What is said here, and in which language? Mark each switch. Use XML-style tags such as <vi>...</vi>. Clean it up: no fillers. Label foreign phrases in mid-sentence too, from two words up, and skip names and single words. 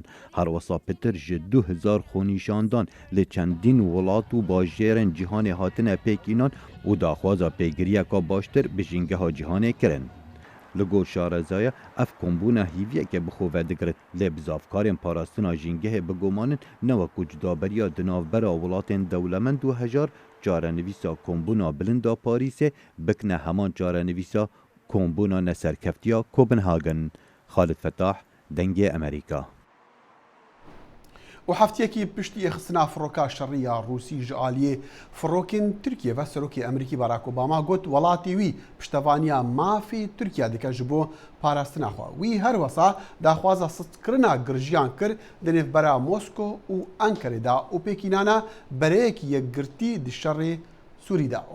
<ku>Her wesa pitir ji 2000 xwenîşandan li çendîn welat û bajêrên cîhanê hatine pêkînan û daxwaza pêgiriyeka baştir bi jîngeha cîhanê kirin. Li gor şarezaya ev kombûna hîviyeke bi xwe vedigirin lê bizavkarên parastina jîngehê bigomanin ne wekû cudaberiya di navbera welatên dewlemend û hejar çarenivîsa kombûna bilinda Parîsê bikne heman çarenivîsa کۆمبوونا نەسەرکەفتیە کۆپنهاگن.</ku> <ckb>خالد فتاح، دەنگی ئەمریکا.</ckb> <ku>و هەفتەیەکی پشتی خستنا فڕۆکە شەڕیە ڕووسی ji aliyê fiڕۆکên Tirkiye ve Serokê Emerîkî Barack Obama got welatê wî piştevaniya mafê Tirkiye dike ji bo parastina xwe. Wî her wesa daxwaza sistkirina girjiyan kir di nêvbera Mosko û Enkerê da û pêkînana bereyekî yekgirtî di şerê Sûrî de.</ku>